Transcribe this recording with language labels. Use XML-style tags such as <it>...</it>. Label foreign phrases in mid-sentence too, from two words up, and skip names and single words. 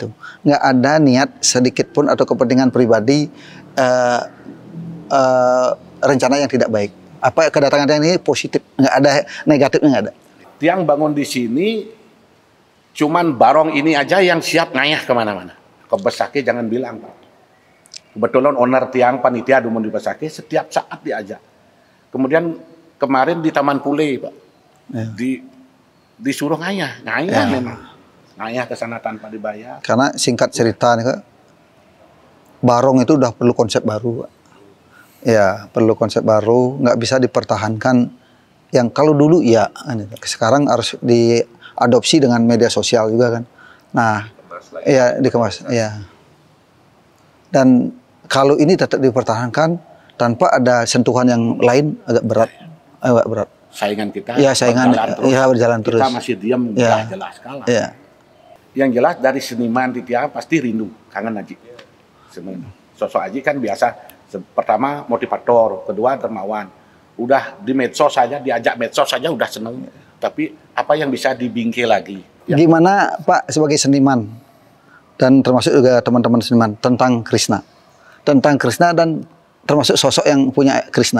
<id>Nggak ada niat sedikit pun atau kepentingan pribadi rencana yang tidak baik. Apa kedatangan ini positif, nggak ada negatifnya, nggak ada. Tiang bangun di sini cuman Barong ini aja yang siap ngayah kemana-mana. Ke Besake jangan bilang, Pak. Kebetulan owner tiang panitia Dumon di Besake setiap saat diajak. Kemudian kemarin di Taman Pule, Pak, disuruh ngayah memang. Ngayah ke sana tanpa dibayar. Karena singkat cerita nih, Barong itu udah perlu konsep baru, Pak. Ya, perlu konsep baru, nggak bisa dipertahankan Yang kalau dulu ya, sekarang harus diadopsi dengan media sosial juga kan. Nah, iya dikemas, iya. Dan kalau ini tetap dipertahankan tanpa ada sentuhan yang lain agak berat, Saingan kita, ya saingan, berjalan terus. Kita masih diam, ya jelas kalah. Ya. Yang jelas dari seniman di Tiang pasti rindu, kangen Aji. Sosok Aji kan biasa, pertama motivator, kedua dermawan. Udah di medsos saja, diajak medsos saja udah seneng. Tapi apa yang bisa dibingkai lagi? Ya. Gimana Pak sebagai seniman dan termasuk juga teman-teman seniman tentang Krishna dan termasuk sosok yang punya Krishna?</id>